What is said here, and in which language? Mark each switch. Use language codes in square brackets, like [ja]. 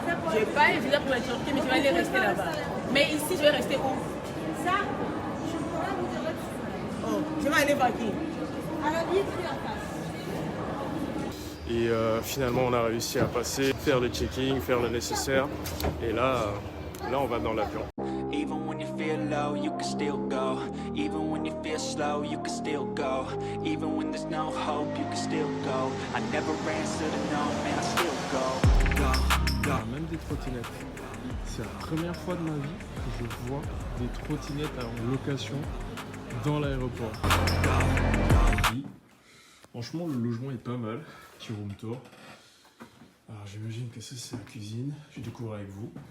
[fr] Je n'ai pas un visa pour la Turquie, mais je vais aller rester là-bas. Mais ici, je vais rester où? Ça, je pourrais vous dire. Oh, je vais aller par qui? À la ville, en face. Et finalement on a réussi à passer, faire le checking, faire le nécessaire. Et là on va dans l'avion. [en] Even when you feel low, you can still go. Even when you feel slow, you can still go. Even when there's no hope, you can still go. I never answer to no, man, I still go. [fr] Même des trottinettes. C'est la première fois de ma vie que je vois des trottinettes en location dans l'aéroport. Franchement, le logement est pas mal. Petit room tour. Alors j'imagine que ça c'est la cuisine. Je découvre avec vous.